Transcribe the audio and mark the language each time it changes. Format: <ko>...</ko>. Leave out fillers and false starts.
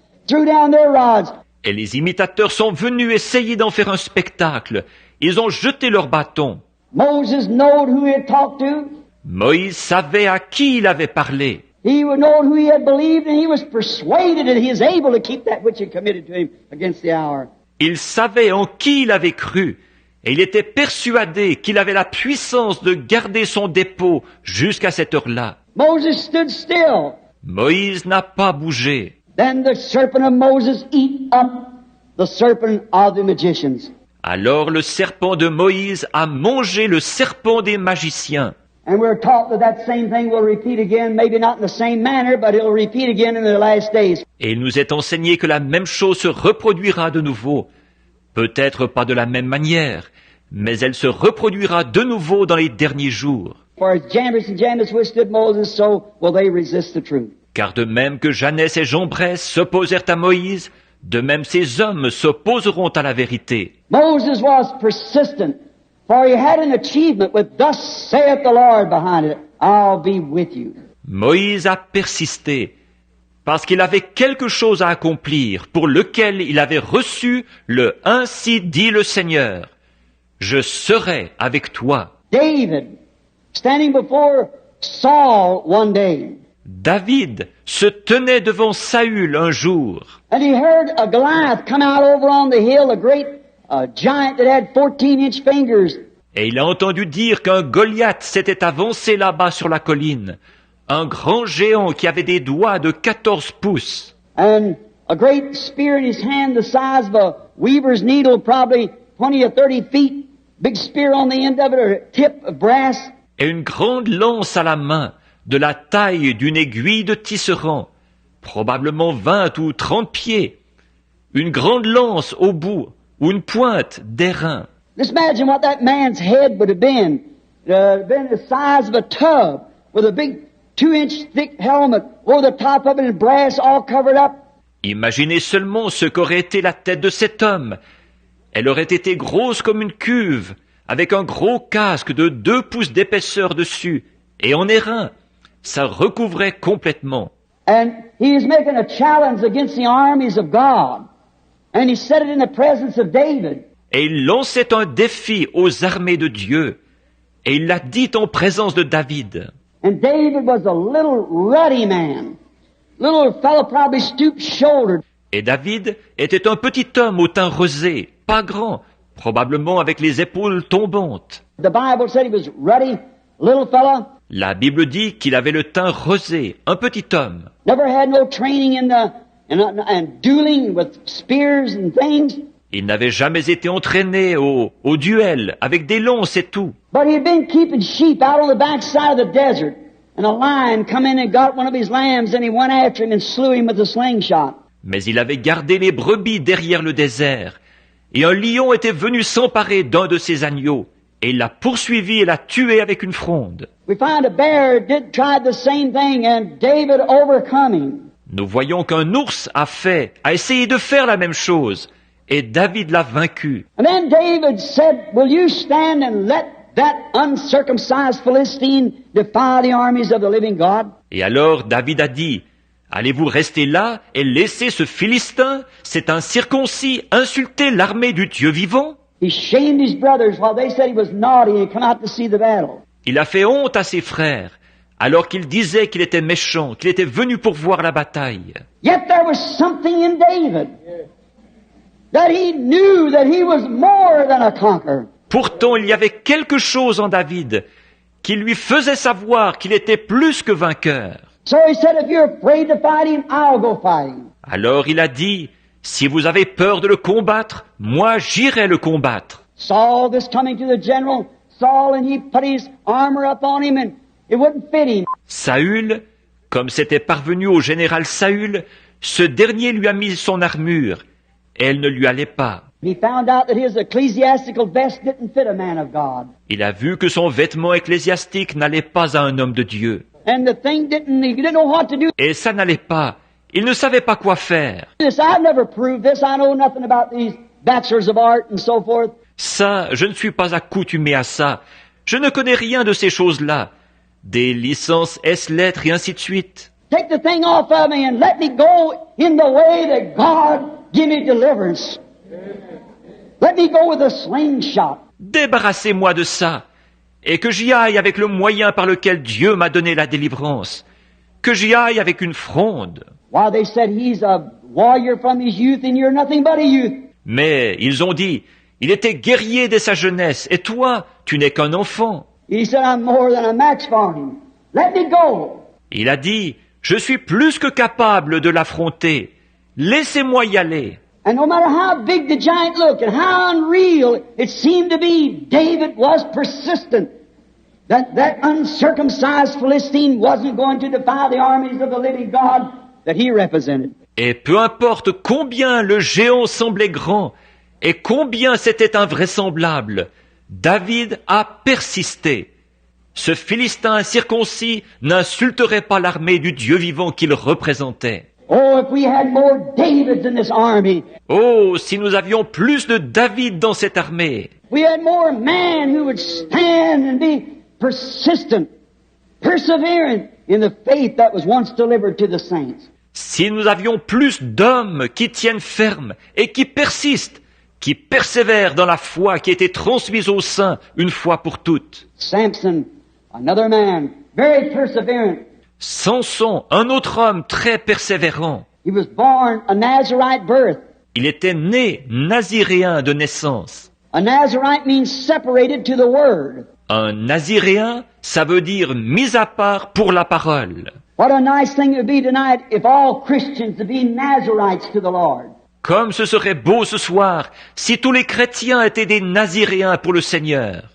<en>Threw down their rods.</en> <fr>Et les imitateurs sont venus essayer d'en faire un spectacle. Ils ont jeté leurs bâtons.</fr> <en>Moses knowed who he had talked to.</en> <fr>Moïse savait à qui il avait parlé.</fr> <en>He would know who he had believed, and he was persuaded that he is able to keep that which he committed to him against the hour.</en> <fr>Il savait en qui il avait cru. Et il était persuadé qu'il avait la puissance de garder son dépôt jusqu'à cette heure-là.</fr> <en>Moses stood still.</en> <fr>Moïse n'a pas bougé.</fr> <en>Then the serpent of Moses eat up the serpent of the magicians.</en> <fr>Alors le serpent de Moïse a mangé le serpent des magiciens.</fr> <en>And we're taught that that same thing will repeat again, maybe not in the same manner, but it'll repeat again in the last days.</en> <fr>Et il nous est enseigné que la même chose se reproduira de nouveau. Peut-être pas de la même manière, mais elle se reproduira de nouveau dans les derniers jours.</fr> <en>For as Jambres and Jannes withstood Moses, so will they resist the truth.</en> <fr>Car de même que Jeannès et Jambres s'opposèrent à Moïse, de même ces hommes s'opposeront à la vérité.</fr> <en>Moses was persistent, for he had an achievement with "Thus saith the Lord" behind it. I'll be with you.</en> <fr>Moïse a persisté, parce qu'il avait quelque chose à accomplir, pour lequel il avait reçu le « Ainsi dit le Seigneur ». Je serai avec toi.</fr> <en>David, standing before Saul one day,</en> <fr>David se tenait devant Saül un jour,</fr> <en>and he heard a Goliath come out over on the hill, a great giant that had 14-inch fingers.</en> <fr>et il a entendu dire qu'un Goliath s'était avancé là-bas sur la colline, un grand géant qui avait des doigts de 14 pouces,</fr> <en>And a great spear in his hand the size of a weaver's needle, probably 20 or 30 feet. Big spear on the end of it, or a tip of brass.</en> <fr>et une grande lance à la main, de la taille d'une aiguille de tisserand, probablement 20 ou 30 pieds, une grande lance au bout, ou une pointe d'airain.</fr> <en>Just imagine what that man's head would have been. Been the size of a tub, with a big 2-inch thick helmet over the top of it and brass all covered up.</en> <fr>Imaginez seulement ce qu'aurait été la tête de cet homme. Elle aurait été grosse comme une cuve, avec un gros casque de 2 pouces d'épaisseur dessus, et en airain. Ça recouvrait complètement.</fr> <en>And he is making a challenge against the armies of God. And he said it in the presence of David.</en> <fr>Et il lançait un défi aux armées de Dieu. Et il l'a dit en présence de David.</fr> <en>And David was a little ruddy man. Little fellow probably stoop-shouldered.</en> <fr>Et David était un petit homme au teint rosé, pas grand, probablement avec les épaules tombantes.</fr> <en>The Bible said he was ruddy, little fella.</en> <fr>La Bible dit qu'il avait le teint rosé, un petit homme.</fr> <en>Never had no training in dueling with spears and things.</en> <fr>Il n'avait jamais été entraîné au duel, avec des lances et tout.</fr> <en>But he had been keeping sheep out on the backside of the desert. And a lion come in and got one of his lambs and he went after him and slew him with a slingshot.</en> <fr>Mais il avait gardé les brebis derrière le désert. Et un lion était venu s'emparer d'un de ses agneaux. Et il l'a poursuivi et l'a tué avec une fronde.</fr> <en>We find a bear did try the same thing and David overcome him.</en> <fr>Nous voyons qu'un ours a essayé de faire la même chose. Et David l'a vaincu.</fr> <en>And then David said, will you stand and let that uncircumcised Philistine defy the armies of the living God?</en> <fr>Et alors David a dit, allez-vous rester là et laisser ce Philistin, cet incirconcis, insulter l'armée du Dieu vivant?</fr> <en>He shamed his brothers while they said he was naughty and come out to see the battle.</en> <fr>Il a fait honte à ses frères, alors qu'ils disaient qu'il était méchant, qu'il était venu pour voir la bataille.</fr> <en>Yet there was something in David that he knew that he was more than a conqueror.</en> <fr>Pourtant, il y avait quelque chose en David qui lui faisait savoir qu'il était plus que vainqueur.</fr> <en>So he said, if you're afraid to fight him, I'll go fight him.</en> <fr>Alors il a dit, si vous avez peur de le combattre, moi j'irai le combattre.</fr> <en>Saul, this coming to the general, Saul, and he put his armor up on him and it wouldn't fit him.</en> <fr>Saül, comme c'était parvenu au général Saül, ce dernier lui a mis son armure, et elle ne lui allait pas.</fr> <en>He found out that his ecclesiastical vest didn't fit a man of God.</en> <fr>Il a vu que son vêtement ecclésiastique n'allait pas à un homme de Dieu.</fr> <en>And the thing he didn't know what to do.</en> <fr>Et ça n'allait pas. Il ne savait pas quoi faire.</fr> <en>I've never proved this. I know nothing about these bachelors of art and so forth.</en> <fr>Ça, je ne suis pas accoutumé à ça. Je ne connais rien de ces choses-là. Des licences S-lettres et ainsi de suite.</fr> <en>Take the thing off of me and let me go in the way that God give me deliverance. Let me go with a slingshot.</en> <fr>Débarrassez-moi de ça, et que j'y aille avec le moyen par lequel Dieu m'a donné la délivrance. Que j'y aille avec une fronde.</fr> <en>While they said he's a warrior from his youth and you're nothing but a youth.</en> <fr>Mais ils ont dit, il était guerrier dès sa jeunesse, et toi, tu n'es qu'un enfant.</fr> <en>He said, I'm more than a match for him. Let me go.</en> <fr>Il a dit, je suis plus que capable de l'affronter. Laissez-moi y aller.</fr> <en>And no matter how big the giant looked and how unreal it seemed to be, David was persistent. That uncircumcised Philistine wasn't going to defy the armies of the living God that he represented.</en> <fr>Et peu importe combien le géant semblait grand et combien c'était invraisemblable, David a persisté. Ce Philistin incirconcis n'insulterait pas l'armée du Dieu vivant qu'il représentait.</fr> <en>Oh, if we had more Davids in this army.</en> <fr>Oh, si nous avions plus de David dans cette armée.</fr> <en>We had more men who would stand and be persistent, perseverant in the faith that was once delivered to the saints.</en> <fr>Si nous avions plus d'hommes qui tiennent ferme et qui persistent, qui persévèrent dans la foi qui a été transmise aux saints une fois pour toutes.</fr> <en>Samson, another man, very perseverant.</en> <fr>Samson, un autre homme très persévérant.</fr> <en>He was born a Nazirite birth.</en> <fr>Il était né naziréen de naissance.</fr> <en>A Nazirite means separated to the word.</en> <fr>Un naziréen, ça veut dire mis à part pour la parole.</fr> <en>What a nice thing it would be tonight if all Christians would be Nazirites to the Lord.</en> <fr>Comme ce serait beau ce soir si tous les chrétiens étaient des naziréens pour le Seigneur.</fr>